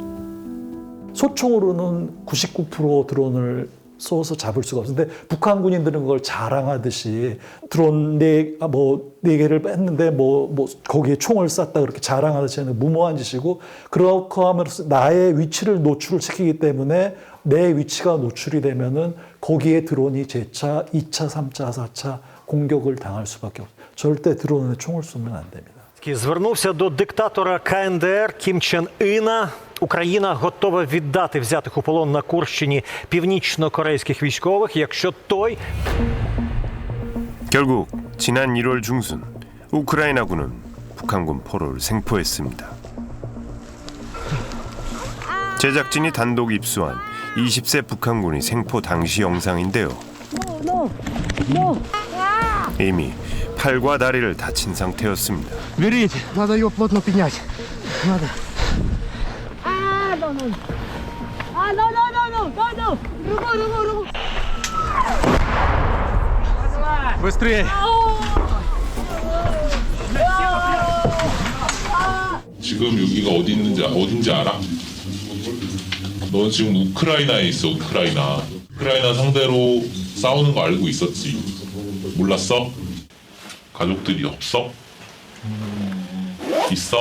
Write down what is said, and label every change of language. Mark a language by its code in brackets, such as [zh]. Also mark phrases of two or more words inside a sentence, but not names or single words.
[ko] 소총으로는 99% 드론을 쏘서 잡을 수가 없는데 북한 군인들은 그걸 자랑하듯이 드론 네 개를 뺐는데 거기에 총을 쐈다 그렇게 자랑하듯이 하는 무모한 짓이고 그렇게 하면서 나의 위치를 노출시키기 때문에 내 위치가 노출이 되면은 거기에 드론이 재차 2차, 3차, 4차 공격을 당할 수밖에 없어요. 절대 드론에 총을 쏘면 안 됩니다. [uk] Звернувся до диктатора КНДР Кім Чен Іна. Україна готова віддати взятих у полон на Курщині північно-корейських військових, якщо той... [ko] 결국 지난 1월 중순 우크라이나군은 북한군 포로를 생포했습니다. 제작진이 단독 입수한 20세 북한군이 생포 당시 영상인데요. 이미 팔과 다리를 다친 상태였습니다. [ru] Берите, надо ее плотно поднять. Надо. Быстрее! [ko] 지금 여기가 어딘지 알아? 넌 지금 우크라이나에 있어. 우크라이나 상대로 싸우는 거 알고 있었지? 몰랐어? 가족들이 없어? 있어?